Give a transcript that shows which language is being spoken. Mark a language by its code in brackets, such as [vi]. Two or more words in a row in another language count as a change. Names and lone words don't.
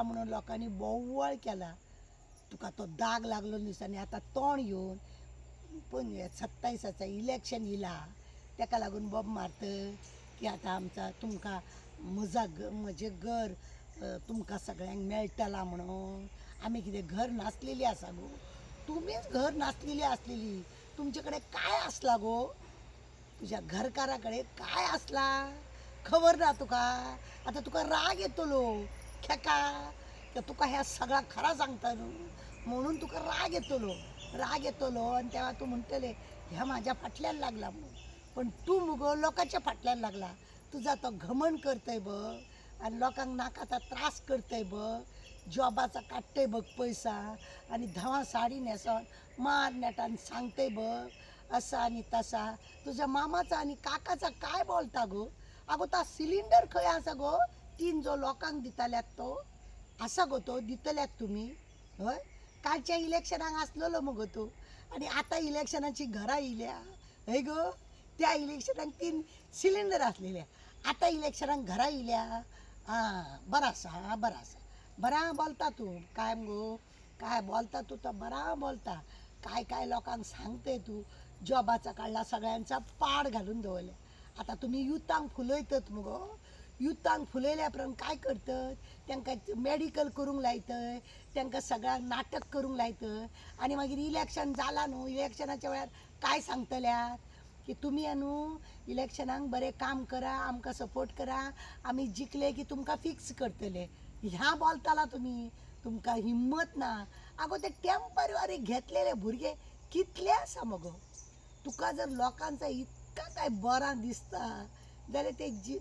[kok] म्हणून लोकांनी बोव्वाळ केला तुका तो दाग लागलो दिसांनी आता तोंड येवन पण 27 इलेक्शन येयला तेका लागून बोब मारत की आता आमचा तुमकां म्हजें घर तुमकां सगळ्यांक मेळटलां म्हणून आमी कितें घर नासलेली आसा गो तुमीच घर नासलेली आसलेली तुमचे कडेन काय आसला गो तुझ्या घरकारा कडेन काय आसला खबर ना तुका आता तुका राग येतलो खेका तुका ह्या सगळा खरा सांगता न्हू म्हणून तुका राग येतलो आणि तेव्हा तू म्हणटले ह्या माझ्या फाटल्यान लागला म्हणून पण तू मुगो लोकांच्या फाटल्यान लागला तुझा तो घमंड करतय बघ आणि लोकांक नाकाचा त्रास करतय बघ जॉबाचा काडटय बघ पैसा आणि धवा साडी न्हेसोन मार नेटान सांगतय बघ असा आणि तसा तुझ्या मामाचा आणि काकाचा काय बोलता गो अगो ता सिलिंडर खंय आसा गो 3 जो लोकांक दिताल्यात तो आसा गो तो दितल्यात तुमी हय कालच्या इलेक्शनाक आसलेलो मगो तो आणि आता इलेक्शनाची घरां येयल्या हय गो त्या इलेक्शनाक 3 सिलिंडर आसलेले आता इलेक्शनाक घरां येयल्या बरा आसा बरा बोलता तू काय गो काय बोलता तू तर बरा बोलता काय लोकांक सांगते तू जॉबाचा काढला सगळ्यांचा पाड घालून दवरल्या आता तुम्ही युथांक फुलयतात मुगो युथांक फुलयल्या उपरांत काय करतात तांकां मेडिकल करूंक लायतय तांकां सगळ्यांक नाटक करूंक लायतय आणि मागीर इलेक्शन जाला न्हू इलेक्शनाच्या वेळार काय सांगतल्यात की तुम्ही न्हू इलेक्शनाक बरें काम करा आमकां सपोर्ट करा आमी जिखले की तुमकां फिक्स करतले ह्या बोलताला तुम्ही तुमकां हिम्मत ना आगो ते टेम्पररी घेतलेले भुरगे कितले आसा मगो तुका जर लोकांचा इतका काय बरा दिसता जाल्यार ते